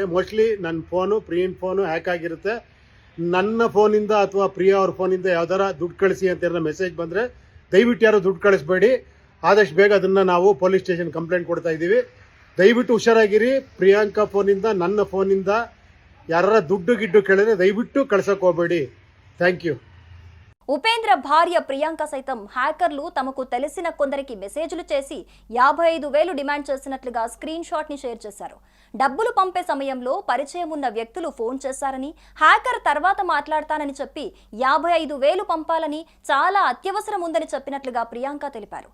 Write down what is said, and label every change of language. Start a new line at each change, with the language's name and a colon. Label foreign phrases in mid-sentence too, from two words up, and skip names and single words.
Kannada: ಮೋಸ್ಟ್ಲಿ ನನ್ನ ಫೋನು, ಪ್ರಿಯನ್ ಫೋನು ಹ್ಯಾಕ್ ಆಗಿರುತ್ತೆ. ನನ್ನ ಫೋನಿಂದ ಅಥವಾ ಪ್ರಿಯಾ ಅವ್ರ ಫೋನಿಂದ ಯಾವ್ದಾರ ದುಡ್ಡು ಕಳಿಸಿ ಅಂತ ಮೆಸೇಜ್ ಬಂದರೆ ದಯವಿಟ್ಟು ಯಾರು ದುಡ್ಡು ಕಳಿಸ್ಬೇಡಿ. ಆದಷ್ಟು ಬೇಗ ಅದನ್ನು ನಾವು
English: police station complaint
Kannada: ಕೊಡ್ತಾ ಇದ್ದೀವಿ. ದಯವಿಟ್ಟು ಹುಷಾರಾಗಿರಿ. ಪ್ರಿಯಾಂಕಾ ಫೋನಿಂದ, ನನ್ನ ಫೋನಿಂದ ಯಾರ ದುಡ್ಡು ಗಿಡ್ಡು ಕೇಳಿದ್ರೆ ದಯವಿಟ್ಟು ಕಳ್ಸಕ್ಕೆ ಹೋಗಬೇಡಿ.
English: thank you.
Telugu: ఉపేంద్ర భార్య ప్రియాంక సైతం హ్యాకర్లు తమకు తెలిసిన కొందరికి మెసేజ్లు చేసి 55,000 డిమాండ్ చేసినట్లుగా
English: screen shot
Telugu: ని షేర్ చేశారు. డబ్బులు పంపే సమయంలో పరిచయం ఉన్న వ్యక్తులు ఫోన్ చేశారని, హ్యాకర్ తర్వాత మాట్లాడతానని చెప్పి 55,000 పంపాలని, చాలా అత్యవసరం ఉందని చెప్పినట్లుగా ప్రియాంక తెలిపారు.